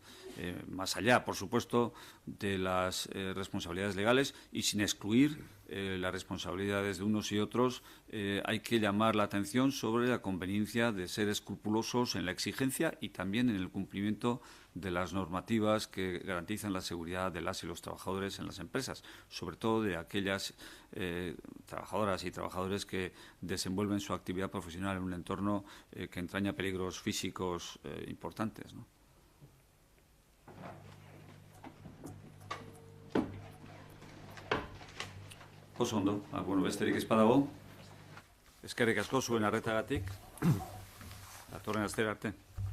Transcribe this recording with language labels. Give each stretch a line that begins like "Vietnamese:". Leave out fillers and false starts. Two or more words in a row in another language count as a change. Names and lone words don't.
Spanish: Más allá, por supuesto, de las responsabilidades legales y sin excluir las responsabilidades de unos y otros, hay que llamar la atención sobre la conveniencia de ser escrupulosos en la exigencia y también en el cumplimiento de las normativas que garantizan la seguridad de las y los trabajadores en las empresas, sobre todo de aquellas trabajadoras y trabajadores que desenvuelven su actividad profesional en un entorno que entraña peligros físicos importantes, ¿no?
Basque: Oso ondo, besterik ez badago, eskerrik asko zuen arretagatik, datorren astera arte.